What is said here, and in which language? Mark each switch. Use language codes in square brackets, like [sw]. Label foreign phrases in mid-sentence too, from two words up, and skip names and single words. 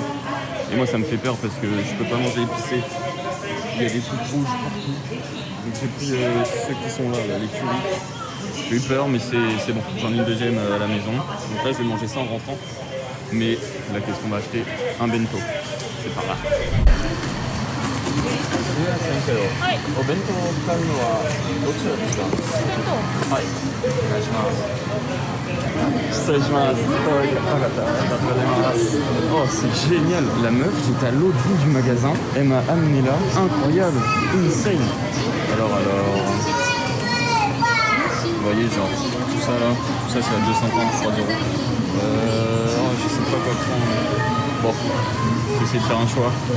[fr] Et moi ça me fait peur parce que je peux pas manger épicé. Il y a des trucs rouges partout. Donc j'ai pris ceux qui sont là, les currys. J'ai eu peur mais c'est bon, j'en ai une deuxième à la maison. Donc là je vais manger ça en rentrant. Mais là qu'est-ce qu'on va acheter? Un bento. C'est par là. [ja] お弁当を買うのはどちらですか？はい、お願いします。失礼します。 [fr] Oh, c'est génial. La meuf, j'étais à l'autre bout du magasin. Elle m'a amené là. Incroyable. Insane. Alors. Vous voyez, genre, tout ça là. Tout ça, c'est à 250, 3 €. Je sais pas quoi prendre. Bon, je vais essayer de faire un choix.